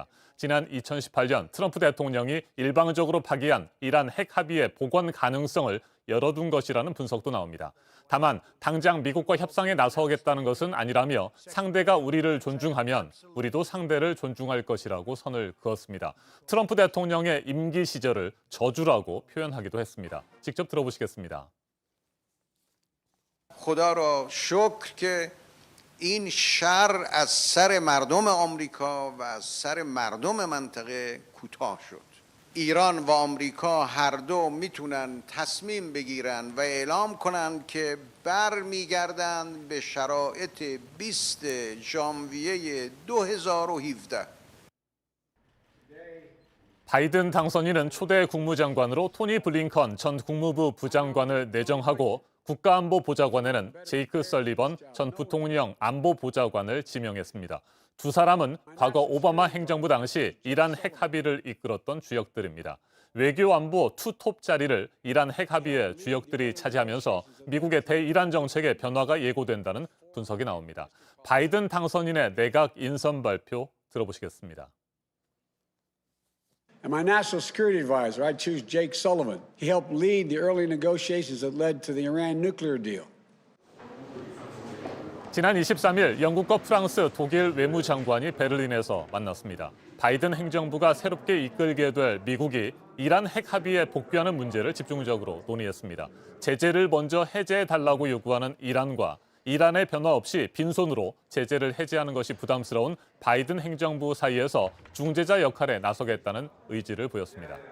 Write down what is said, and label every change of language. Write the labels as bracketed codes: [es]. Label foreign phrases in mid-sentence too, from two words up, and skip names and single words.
[ko] 지난 2018년 트럼프 대통령이 일방적으로 파기한 이란 핵 합의의 복원 가능성을 열어둔 것이라는 분석도 나옵니다. 다만 당장 미국과 협상에 나서겠다는 것은 아니라며 상대가 우리를 존중하면 우리도 상대를 존중할 것이라고 선을 그었습니다. 트럼프 대통령의 임기 시절을 저주라고 표현하기도 했습니다. 직접 들어보시겠습니다. [fa] خدا را شکر که این شر از سر مردم آمریکا و از سر مردم منطقه کوتاه شد. ایران و آمریکا هر دو میتونن تصمیم بگیرن و اعلام کنن که برمیگردن به شرایط 20 ژانویه 2017. [ko] 바이든 당선인은 초대 국무장관으로 토니 블링컨 전 국무부 부장관을 내정하고 국가안보보좌관에는 제이크 설리번 전 부통령 안보보좌관을 지명했습니다. 두 사람은 과거 오바마 행정부 당시 이란 핵 합의를 이끌었던 주역들입니다. 외교안보 투톱 자리를 이란 핵 합의의 주역들이 차지하면서 미국의 대이란 정책에 변화가 예고된다는 분석이 나옵니다. 바이든 당선인의 내각 인선 발표 들어보시겠습니다. [en] And my national security advisor, I choose Jake Sullivan. He helped lead the early negotiations that led to the Iran nuclear deal. [ko] 지난 23일 영국과 프랑스, 독일 외무장관이 베를린에서 만났습니다. 바이든 행정부가 새롭게 이끌게 될 미국이 이란 핵 합의에 복귀하는 문제를 집중적으로 논의했습니다. 제재를 먼저 해제해달라고 요구하는 이란과 이란의 변화 없이 빈손으로 제재를 해제하는 것이 부담스러운 바이든 행정부 사이에서 중재자 역할에 나서겠다는 의지를 보였습니다.